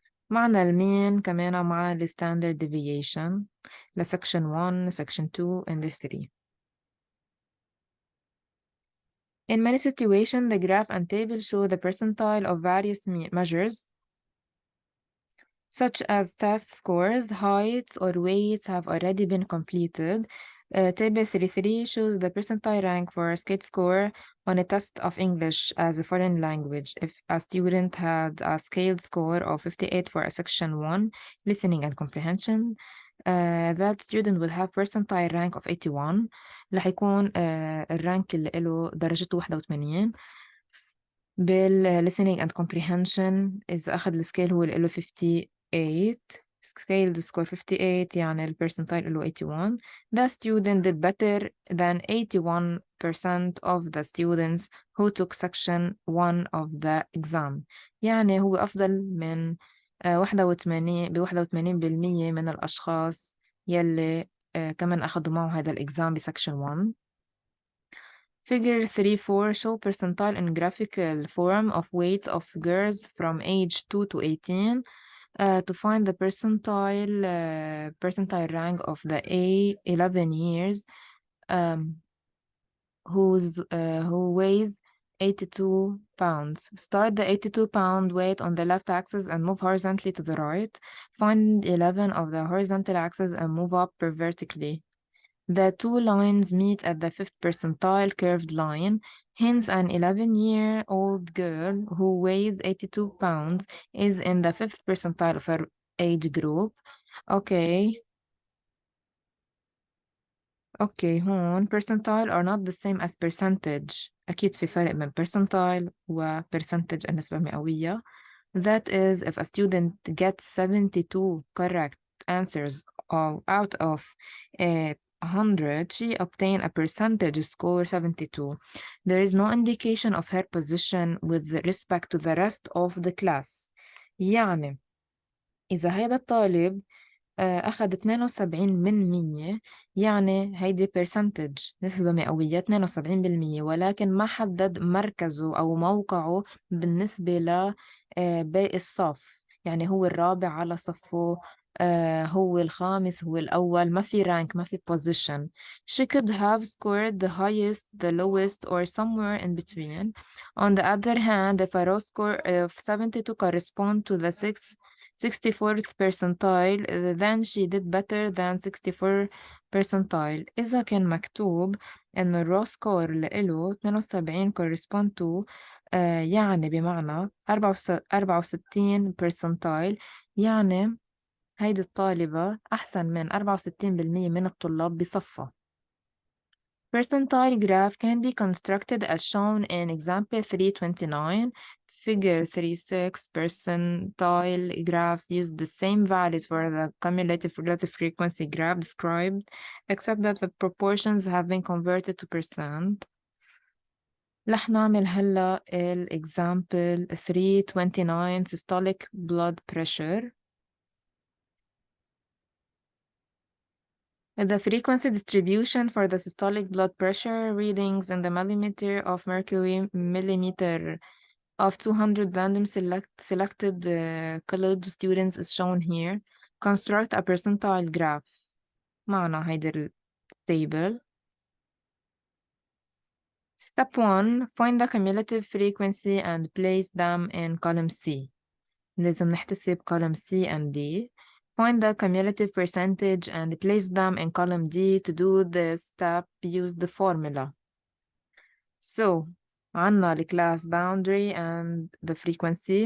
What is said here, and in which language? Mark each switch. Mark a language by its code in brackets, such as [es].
[ar] معنا المين كمان معنا ال standard deviation ل section 1, [en] section 2 and 3. In many situations, the graph and table show the percentile of various measures, such as test scores, heights, or weights have already been completed. Table 33 shows the percentile rank for a scale score on a test of English as a foreign language. If a student had a scaled score of 58 for a section 1, listening and comprehension, that student will have percentile rank of 81. [ar] رح يكون الرانك اللي له درجته 81. [en] listening and comprehension [ar] إذا أخذ السكيل هو اللي له 58. [en] scaled score 58 [ar] يعني البرسنتايل له 81. [en] The student did better than 81% of the students who took section 1 of the exam. [ar] يعني هو أفضل من 81% من الأشخاص يلي كمان أخذوا معه هذا الإكزام بسكشن 1. [en] Figure 3.4 show percentile in graphical form of weights of girls from age 2 to 18. to find the percentile rank of the A11 years um, who weighs 82 pounds. Start the 82-pound weight on the left axis and move horizontally to the right. Find 11 of the horizontal axis and move up vertically. The two lines meet at the fifth percentile curved line. Hence, an 11-year-old girl who weighs 82 pounds is in the fifth percentile of her age group. Okay. [ar] اوكي هون [en] percentile are not the same as percentage. [ar] أكيد في فرق بين percentile و percentage النسبة المئوية. [en] That is, if a student gets 72 correct answers out of 100, she obtain a percentage score 72. There is no indication of her position with respect to the rest of the class. [ar] يعني إذا هذا الطالب أخذ 72%، يعني هيدي percentage نسبة مئوية 72%، ولكن ما حدد مركزه أو موقعه بالنسبة لباقي الصف. يعني هو الرابع على صفه، هو الخامس، هو الأول، ما في rank، ما في position. [en] She could have scored the highest, the lowest, or somewhere in between. On the other hand, if a raw score of 72 correspond to the 64th percentile, then she did better than 64 percentile. [ar] إذا كان مكتوب إنه الرو سكور لإله 72 [en] correspond to [ar] يعني بمعنى 64 percentile، يعني هيدي الطالبة أحسن من 64% من الطلاب بصفها. [en] Percentile graph can be constructed as shown in example 329. Figure 36 percentile graphs use the same values for the cumulative relative frequency graph described, except that the proportions have been converted to percent. [ar] رح نعمل هلا [en] example 329 systolic blood pressure. The frequency distribution for the systolic blood pressure readings in the millimeter of mercury millimeter of 200 random selected college students is shown here. Construct a percentile graph. [ar] معنا هيدي table. [en] Step 1. Find the cumulative frequency and place them in column C. [ar] لازم نحتسب [en] column C and D. Find the cumulative percentage and place them in column D. To do this step, use the formula. So, عنا the class boundary and the frequency.